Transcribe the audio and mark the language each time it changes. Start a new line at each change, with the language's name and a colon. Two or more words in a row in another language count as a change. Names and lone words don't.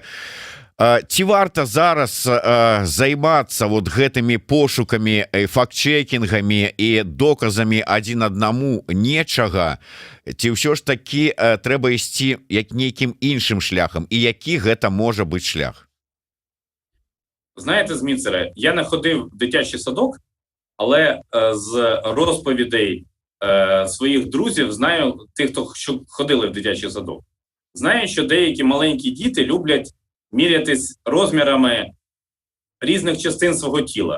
Belarusian: Ці варта зараз займацца гэтымі пошукамі, факт-чекінгамі і доказамі адзін аднаму нечага, ці ўсё ж такі трэба ісці як нейкім іншым шляхам, і які гэта можа быць шлях?
Ukrainian: Знаєте, Зміцере, я не ходив в дитячий садок, але з розповідей своїх друзів знаю, тих, хто ходили в дитячий садок, знаю, що деякі маленькі діти люблять мірятись розмірами різних частин свого тіла.